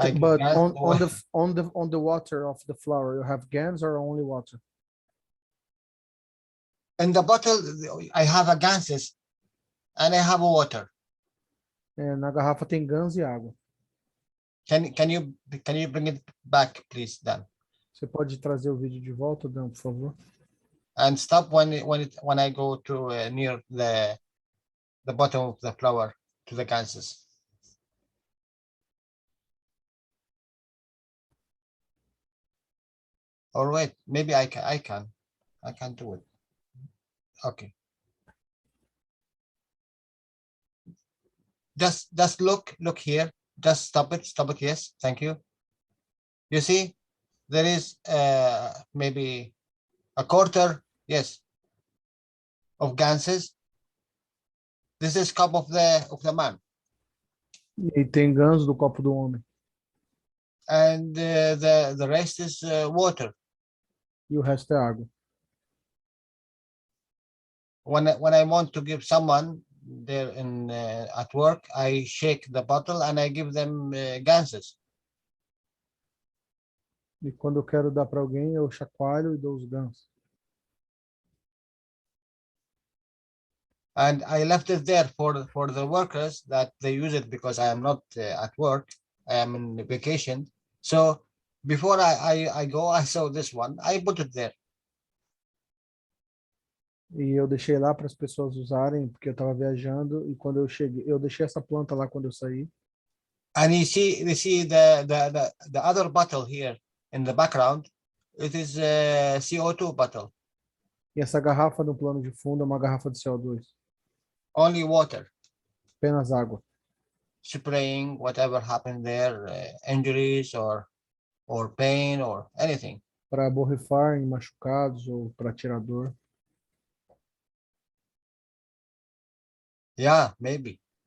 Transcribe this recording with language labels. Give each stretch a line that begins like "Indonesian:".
English: I give but gas on the water of the flower, you have GANs or only water? in the bottle I have a gases and I have a water.
Portuguese: Na garrafa tem GANs e água.
English: Can you bring it back, please, Dan?
Portuguese: Você pode trazer o vídeo de volta, Dan, por favor?
English: And stop when I go to near the bottom of the flower to the gases. Or wait, maybe I can do it. Okay. Just look here. Just stop it. Yes, thank you. You see, there is maybe a quarter, yes, of gases. This is cup of the man.
Portuguese: E tem GANs do copo do homem.
English: And the rest is water.
Portuguese: E o resto é água.
English: When I want to give someone there at work, I shake the bottle and I give them gases.
Portuguese: E quando eu quero dar para alguém, eu chacoalho e dou os GANs.
English: And I left it there for the workers that they use it because I am not at work. I am in vacation. So before I go, I saw this one. I put it there.
Portuguese: E eu deixei lá para as pessoas usarem, porque eu estava viajando, e quando eu cheguei, eu deixei essa planta lá quando eu saí.
English: And you see the other bottle here in the background. It is a CO2 bottle.
Portuguese: E essa garrafa no plano de fundo é uma garrafa de CO2.
English: Only water.
Portuguese: Apenas água.
English: Spraying whatever happened there, injuries or pain or anything.
Portuguese: Para borrifar em machucados ou para tirar dor.
English: Yeah, maybe.